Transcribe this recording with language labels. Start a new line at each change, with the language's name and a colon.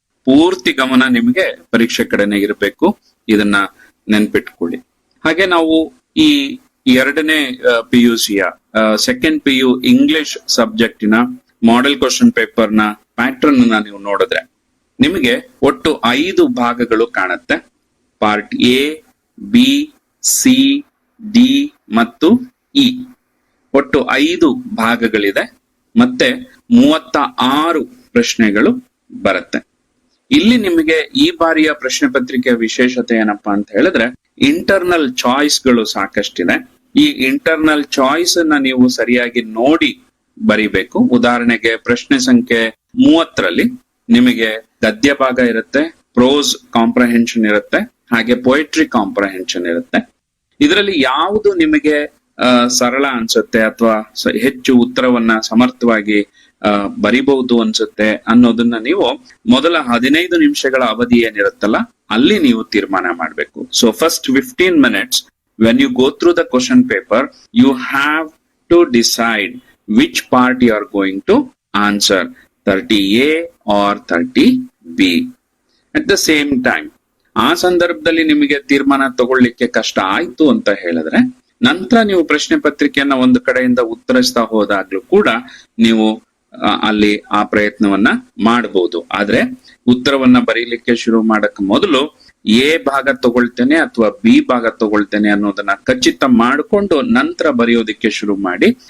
Kannada: ಪೂರ್ತಿ ಗಮನ ನಿಮಗೆ ಪರೀಕ್ಷೆ ಕಡೆನೆ ಇರಬೇಕು. ಇದನ್ನ ನೆನ್ಪಿಟ್ಕೊಳ್ಳಿ. ಹಾಗೆ ನಾವು ಈ 2ನೇ PUCಯ second PU English ಸಬ್ಜೆಕ್ಟಿನ model question paper ನ ಪ್ಯಾಟರ್ನ್ ನೀವು ನೋಡಿದ್ರೆ ನಿಮಗೆ ಒಟ್ಟು 5 ಭಾಗಗಳು ಕಾಣುತ್ತೆ. Part A, B, C, D ಮತ್ತು E. ಒಟ್ಟು 5 ಭಾಗಗಳಿದೆ. ಮತ್ತೆ 36 ಪ್ರಶ್ನೆಗಳು ಬರುತ್ತೆ. ಇಲ್ಲಿ ನಿಮಗೆ ಈ ಬಾರಿಯ ಪ್ರಶ್ನೆ ಪತ್ರಿಕೆಯ ವಿಶೇಷತೆ ಏನಪ್ಪಾ ಅಂತ ಹೇಳಿದ್ರೆ ಇಂಟರ್ನಲ್ ಚಾಯ್ಸ್ ಗಳು ಸಾಕಷ್ಟಿದೆ. ಈ ಇಂಟರ್ನಲ್ ಚಾಯ್ಸ್ ಅನ್ನ ನೀವು ಸರಿಯಾಗಿ ನೋಡಿ ಬರಿಬೇಕು. ಉದಾಹರಣೆಗೆ ಪ್ರಶ್ನೆ ಸಂಖ್ಯೆ 30ರಲ್ಲಿ ನಿಮಗೆ ಗದ್ಯ ಭಾಗ ಇರುತ್ತೆ, ಪ್ರೋಸ್ ಕಾಂಪ್ರಹೆನ್ಷನ್ ಇರುತ್ತೆ, ಹಾಗೆ ಪೊಯೆಟ್ರಿ ಕಾಂಪ್ರಹೆನ್ಷನ್ ಇರುತ್ತೆ. ಇದರಲ್ಲಿ ಯಾವುದು ನಿಮಗೆ ಸರಳ ಅನ್ಸುತ್ತೆ ಅಥವಾ ಹೆಚ್ಚು ಉತ್ತರವನ್ನ ಸಮರ್ಥವಾಗಿ ಬರಿಬಹುದು ಅನ್ಸುತ್ತೆ ಅನ್ನೋದನ್ನ ನೀವು ಮೊದಲ 15 ನಿಮಿಷಗಳ ಅವಧಿ ಏನಿರುತ್ತಲ್ಲ ಅಲ್ಲಿ ನೀವು ತೀರ್ಮಾನ ಮಾಡಬೇಕು.
English: So first 15 minutes when you go through the question paper, you have to decide which part you are going to answer, 30A or 30B. At the same time,
Kannada: ಆ ಸಂದರ್ಭದಲ್ಲಿ ನಿಮಗೆ ತೀರ್ಮಾನ ತಗೊಳ್ಳಿಕ್ಕೆ ಕಷ್ಟ ಆಯ್ತು ಅಂತ ಹೇಳಿದ್ರೆ ನಂತರ ನೀವು ಪ್ರಶ್ನೆ ಪತ್ರಿಕೆಯನ್ನ ಒಂದು ಕಡೆಯಿಂದ ಉತ್ತರಿಸ್ತಾ ಹೋದಾಗ್ಲೂ ಕೂಡ ನೀವು ಅಲ್ಲಿ ಆ ಪ್ರಯತ್ನವನ್ನ ಮಾಡಬಹುದು. ಆದ್ರೆ ಉತ್ತರವನ್ನ ಬರೀಲಿಕ್ಕೆ ಶುರು ಮಾಡಕ್ ಮೊದಲು A ಭಾಗ ತಗೊಳ್ತೇನೆ ಅಥವಾ B ಭಾಗ ತಗೊಳ್ತೇನೆ ಅನ್ನೋದನ್ನ ಖಚಿತ ಮಾಡಿಕೊಂಡು ನಂತರ ಬರೆಯೋದಿಕ್ಕೆ ಶುರು ಮಾಡಿ.